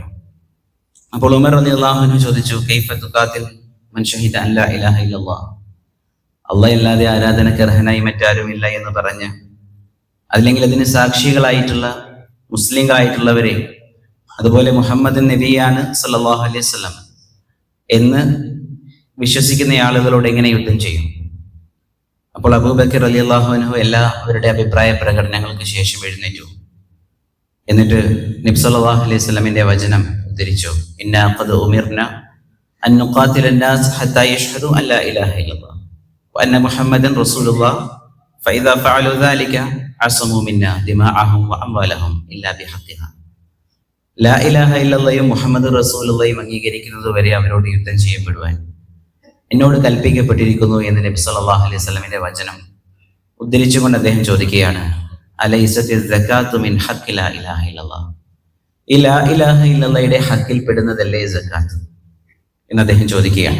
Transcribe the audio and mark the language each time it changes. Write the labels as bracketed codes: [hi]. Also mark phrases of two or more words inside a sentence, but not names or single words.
[ml] അപ്പോൾ ഉമർ [ar] رضي الله عنه [ml] ചോദിച്ചു, [ar] كيف تقاتل من شهد أن لا إله إلا الله, [ml] അല്ലാഹ് അല്ലാതെ ആരാധനക്ക് അർഹനായി മറ്റാരുമില്ല എന്ന് പറഞ്ഞ്, അല്ലെങ്കിൽ അതിന് സാക്ഷികളായിട്ടുള്ള മുസ്ലിങ്ങളായിട്ടുള്ളവരെ, അതുപോലെ മുഹമ്മദ് നബിയാണ് [ar] صلى الله عليه وسلم [ml] എന്ന് വിശ്വസിക്കുന്ന ആളുകളോട് എങ്ങനെ യുദ്ധം ചെയ്യും? അപ്പോൾ അബൂബക്കർ [ar] رضي الله عنه [ml] എല്ലാവരുടെ അഭിപ്രായ പ്രകടനങ്ങൾക്ക് ശേഷം എഴുന്നേറ്റു. എന്നിട്ട് നബി സല്ലല്ലാഹു അലൈഹി വസല്ലമിന്റെ വചനം ഉദ്ധരിച്ചു, [ar] إنا قد أمرنا أن نقاتل الناس حتى يشهدوا ان لا اله الا الله وان محمدا رسول الله فاذا فعلوا ذلك عصموا منا دماءهم واموالهم الا بحقها. لا إله إلا الله [ml] മുഹമ്മദ് റസൂലുള്ളാഹിയും അംഗീകരിക്കുന്നത് വരെ അവരോട് യുദ്ധം ചെയ്യപ്പെടുവാൻ എന്നോട് കൽപ്പിക്കപ്പെട്ടിരിക്കുന്നു എന്ന് നബി [ar] صلى الله عليه وسلم [ml] വചനം ഉദ്ധരിച്ചുകൊണ്ട് അദ്ദേഹം ചോദിക്കുകയാണ്, [ar] أليست الزكاة من حق لا إله إلا الله, [ml] ഈ [ar] لا إله إلا الله [ml] ഹക്കിൽ പെടുന്നതല്ലേ സകാത്ത് എന്ന് അദ്ദേഹം ചോദിക്കുകയാണ്.